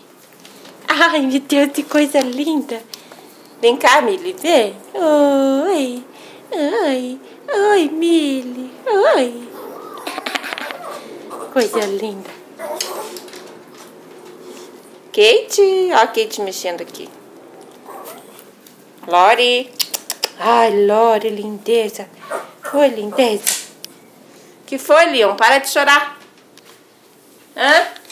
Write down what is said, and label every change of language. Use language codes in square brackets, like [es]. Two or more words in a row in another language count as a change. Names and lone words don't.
[pt] Ai, meu Deus, que coisa linda. Vem cá, Millie, vem. Oi. Oi. Oi, Millie. Oi. Coisa linda. Kate. Ó a Kate mexendo aqui. Lori. Ai, Lori, lindeza. Oi, lindeza. Que foi, Leon? Para de chorar. Hã?